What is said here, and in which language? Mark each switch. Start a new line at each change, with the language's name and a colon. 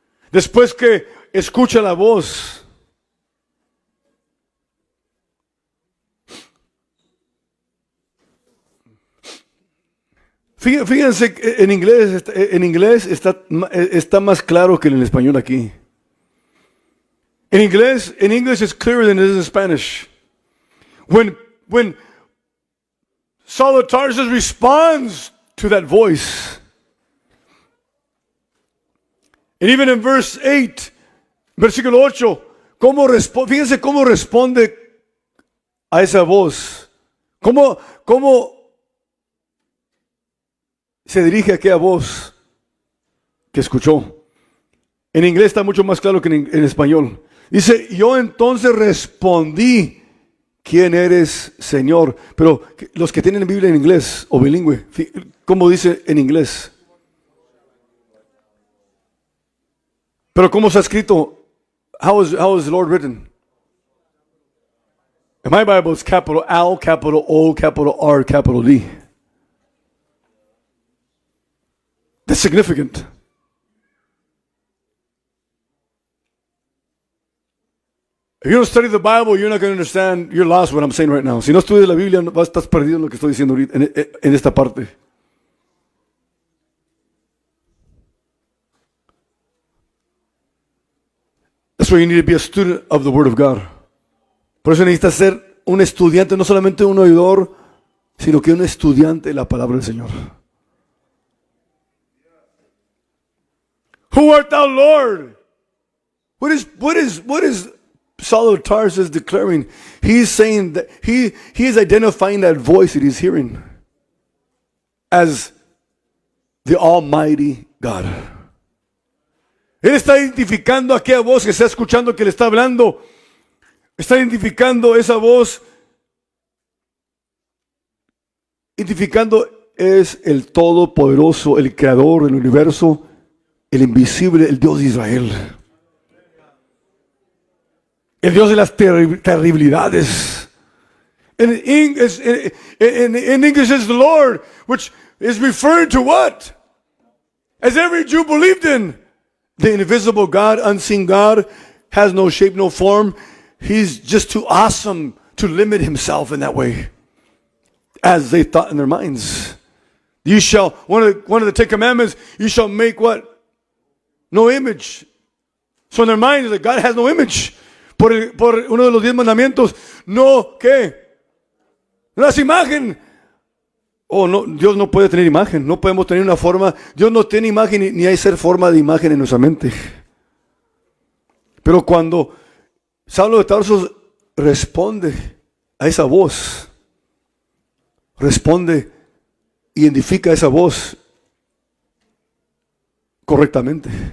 Spanish: Después que escucha la voz, fíjense que en inglés está más claro que en el español aquí.
English: In English it's clearer than it is in Spanish. When Saul of Tarsus responds to that voice. And even in verse 8,
Spanish: versículo 8, fíjense cómo responde a esa voz. ¿Cómo se dirige a aquella voz que escuchó? En inglés está mucho más claro que en español. Dice, yo entonces respondí, ¿quién eres, Señor? Pero los que tienen Biblia en inglés o bilingüe, ¿cómo dice en inglés? Pero ¿cómo está escrito?
English: How is the Lord written? In my Bible it's capital L, capital O, capital R, capital D. That's significant. If you don't study the Bible, you're not going to understand. You're lost what I'm saying right now.
Spanish: Si no estudias la Biblia, estás perdido en lo que estoy diciendo ahorita, en esta parte.
English: That's why you need to be a student of the Word of God.
Spanish: Por eso necesitas ser un estudiante, no solamente un oidor, sino que un estudiante de la palabra del Señor.
English: Who art thou, Lord? What is Saul of Tarsus declaring? He's saying that he is identifying that voice that he's hearing as the Almighty God.
Spanish: Él está identificando aquella voz que está escuchando, que le está hablando. Está identificando esa voz. Identificando es el Todopoderoso, el Creador del universo, el invisible, el Dios de Israel. El Dios de las terribilidades.
English: In English it's the Lord, which is referring to what? As every Jew believed in. The invisible God, unseen God, has no shape, no form. He's just too awesome to limit himself in that way, as they thought in their minds. You shall, one of the 10 commandments, you shall make what? No image. So in their minds, like, God has no image.
Spanish: Por uno de los 10 mandamientos, no, ¿qué? No es imagen. Oh, no, Dios no puede tener imagen, no podemos tener una forma. Dios no tiene imagen ni hay ser forma de imagen en nuestra mente. Pero cuando Saulo de Tarso responde a esa voz, identifica esa voz correctamente.